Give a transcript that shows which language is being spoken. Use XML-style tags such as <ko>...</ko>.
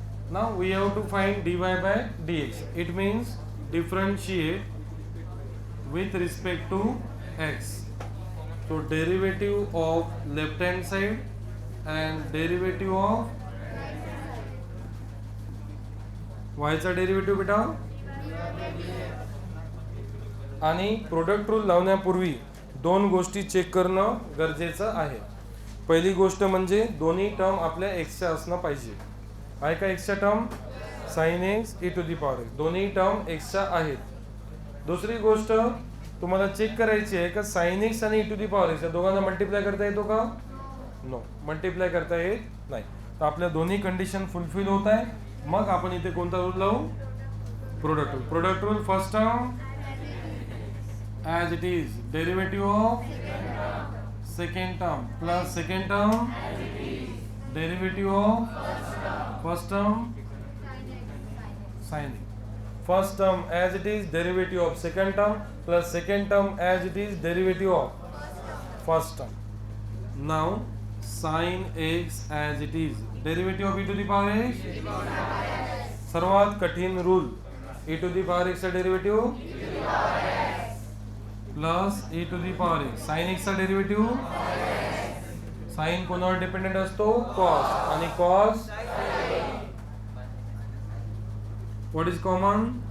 <en>Now we have to find dy by dx. It means differentiate with respect to x. So derivative of left hand side and derivative of</en> <mr>y चा derivative बेटा. आणि product rule लावण्यापूर्वी दोन गोष्टी check करणं गरजेचं आहे. पहिली गोष्ट म्हणजे दोन्ही टर्म आपल्या एक्सच्या असणं पाहिजे. आहे का एक्सच्या term? Sine x E to the power x, दोन्ही टर्म एक्सच्या आहेत. दुसरी गोष्ट तुम्हाला चेक करायची आहे का साइन एक्स आणि E to the power x या दोघांना मल्टिप्लाय करता येतो का? नो, मल्टिप्लाय करता येत नाही. तर आपल्या दोन्ही कंडिशन फुलफिल होत आहे. मग आपण इथे कोणता रूल लावू? Product rule.</mr> <en>Product rule first term as it is, derivative of second term plus second term derivative of first term sin x. First term as it is, derivative of second term plus second term as it is, derivative of first term. Now sin x as it is, derivative of e to the power x.</en> <mr>सर्वात कठीण rule, e to the power x चा derivative plus e to the power x. Sign x चा derivative, sign कोणावर dependent असतो? Cos. आणि cos</mr> <en>What is common?</en>